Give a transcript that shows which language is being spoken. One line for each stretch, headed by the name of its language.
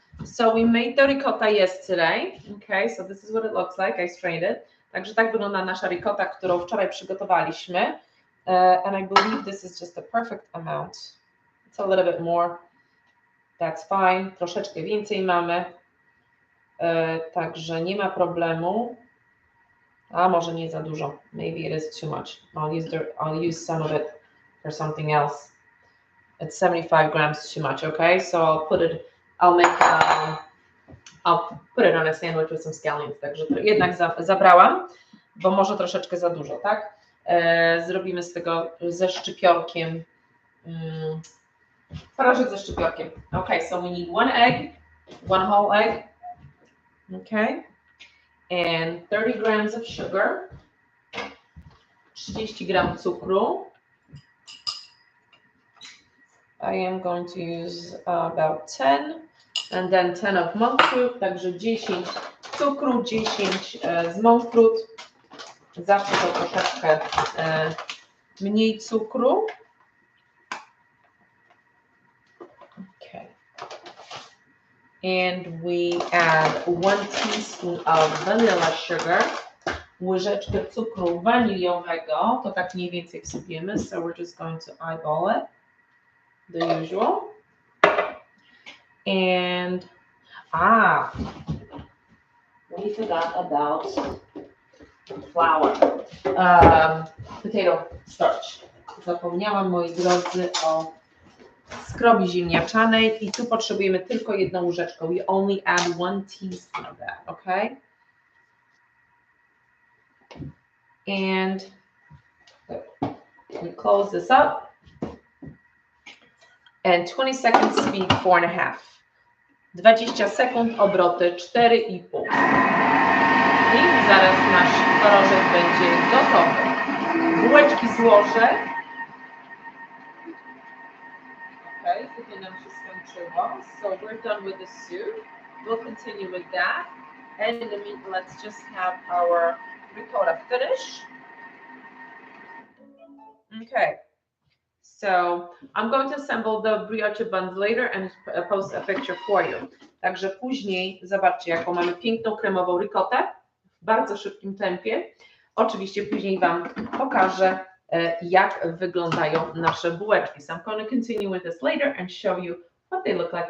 English: So we made the ricotta yesterday. Okay, so this is what it looks like. I strained it.
Polish: Także tak wygląda nasza ricotta, którą wczoraj przygotowaliśmy.
English: And I believe this is just the perfect amount. It's a little bit more. That's fine.
Polish: Troszeczkę więcej mamy. Także nie ma problemu. A może nie za dużo.
English: Maybe it is too much. I'll use some of it for something else. It's 75 grams too much, okay? So I'll put it on a sandwich with some scallions.
Polish: Także jednak zabrałam, bo może troszeczkę za dużo, tak? Zrobimy z tego ze szczypiorkiem. Twarożek ze szczypiorkiem.
English: Okay, so we need 1 egg, 1 whole egg. Okay. And 30 grams of sugar.
Polish: 30 gram cukru.
English: I am going to use about 10 and then 10 of monk fruit,
Polish: także 10 cukru, 10 z monk fruit. Zawsze to troszeczkę mniej cukru.
English: Okay. And we add 1 teaspoon of vanilla sugar.
Polish: Łyżeczkę cukru waniliowego, to tak mniej więcej wsypiemy,
English: so we're just going to eyeball it. The usual. And We forgot about flour, potato starch.
Polish: Zapomniałam, moi drodzy, o skrobi ziemniaczanej i tu potrzebujemy tylko jedną łyżeczkę.
English: We only add 1 teaspoon of that, okay? And we close this up. And 20 seconds speed 4.5.
Polish: 20 sekund obroty 4,5. I zaraz nasz twarożek będzie gotowy. Bułeczki złożę. Okay, tutaj nam się skończyło.
English: So we're done with the soup. We'll continue with that. And in the meantime, let's just have our ricotta finish. Okay. So I'm going to assemble the brioche buns later and post a picture for you.
Polish: Także później zobaczcie, jaką mamy piękną kremową ricotę w bardzo szybkim tempie. Oczywiście później Wam pokażę, jak wyglądają nasze bułeczki.
English: So I'm going to continue with this later and show you what they look like.